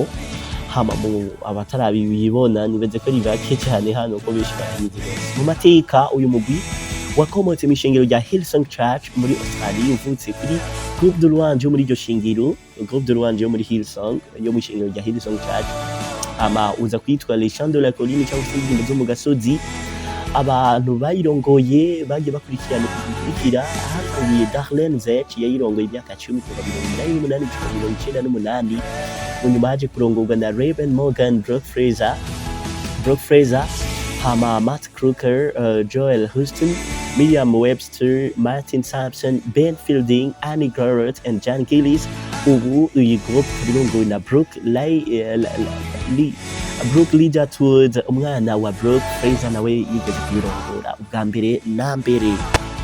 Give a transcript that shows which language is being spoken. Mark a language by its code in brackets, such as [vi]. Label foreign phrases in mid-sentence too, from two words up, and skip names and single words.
[rn] Hama mu abatarabibona nibaze ko ari bake cyane hano ko benshi bahize. Mu mateka uyu mugwi wakomotse mu ishengero rya Hillsong Church muri Australia, uvutse kuri [fr] Groupe de Louange [rn] yo muri iryo shengero, [fr] Groupe de Louange [rn] yo muri Hillsong yo mu ishengero rya Hillsong Church. Uza kwitwa [fr] les chants de la colline [rn] cyangwa se indirimbo zo mu gasozi. Abantu bayirongoye bagiye bakurikirana kuzikurikira, hatangiye Darlene Zech yayirongoye imyaka 10 kuva 1998. Nyuma haje kurongorwa na Raven Morgan, Brooke Fraser, hama Matt Crooker, Joel Houston, Miriam Webster, Martin Sampson, Ben Fielding, Annie Garrett and Jan Gillis. Ubu iyi groupe irongowe na Brooke Littlewood, umwana wa Brooke Fraser nawe yigeze kuyirongora ubwa mbere na mbere.